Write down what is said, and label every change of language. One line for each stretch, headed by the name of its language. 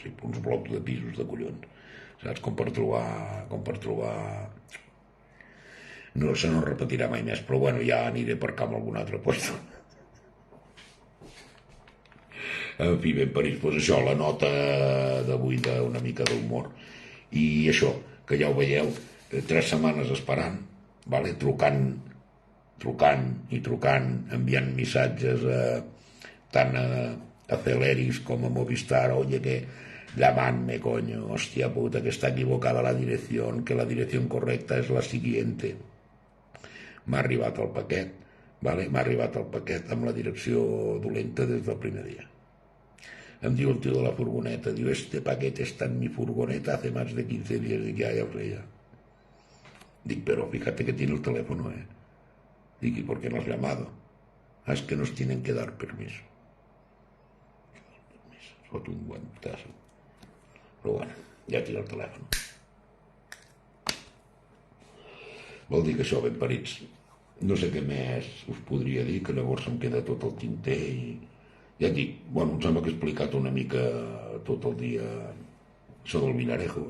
Catalan: Uns blocs de pisos de collons. Saps? Com per trobar... No, això no es repetirà mai més, però bueno, ja aniré per cap a algun altre puesto. En fi, ben París, doncs això, la nota d'avui d'una mica d'humor. I això, que ja ho veieu, 3 setmanes esperant, vale? trucant, enviant missatges tant a Celeris com a Movistar,
Spanish: oye, que llamadme, coño, hostia puta, que está equivocada la dirección, que la dirección correcta es la siguiente.
Catalan: M'ha arribat el paquet, vale? M'ha arribat el paquet amb la direcció dolenta des del primer dia. Em diu el tio de la furgoneta, diu,
Spanish: este paquete está en mi furgoneta hace más de 15 días. Dic, ya lo sé, ya. Dic, pero fíjate que tiene el teléfono, Dic, ¿y por qué no has llamado? Ah, es que nos tienen que dar permiso.
Catalan: Fot un guantazo. Però bueno, ja tira el telèfon. Vol dir que això, ben parits. No sé què més us podria dir, que llavors em queda tot el tinter i... Ja et dic, bueno, em sembla que he explicat una mica tot el dia això del Villarejo.